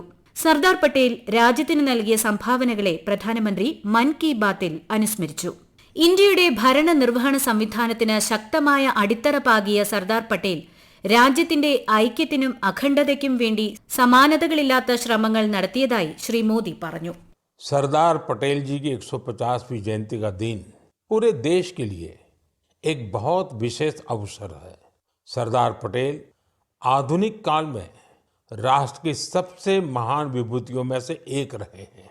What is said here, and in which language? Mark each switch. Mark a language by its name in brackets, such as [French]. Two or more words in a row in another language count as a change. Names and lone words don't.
[Malayalam] സർദാർ പട്ടേൽ രാജ്യത്തിന് നൽകിയ സംഭാവനകളെ പ്രധാനമന്ത്രി മൻ കി ബാത്തിൽ അനുസ്മരിച്ചു. ഇന്ത്യയുടെ ഭരണനിർവഹണ സംവിധാനത്തിന് ശക്തമായ അടിത്തറ പാകിയ സർദാർ പട്ടേൽ രാജ്യത്തിന്റെ ഐക്യത്തിനും അഖണ്ഡതയ്ക്കും വേണ്ടി സമാനതകളില്ലാത്ത ശ്രമങ്ങൾ നടത്തിയതായി ശ്രീ മോദി പറഞ്ഞു. [Hindi] सरदार पटेल जी की 150वीं जयंती का दिन पूरे देश के लिए एक बहुत विशेष अवसर है. सरदार पटेल आधुनिक काल में राष्ट्र की सबसे महान विभूतियों में से एक रहे हैं.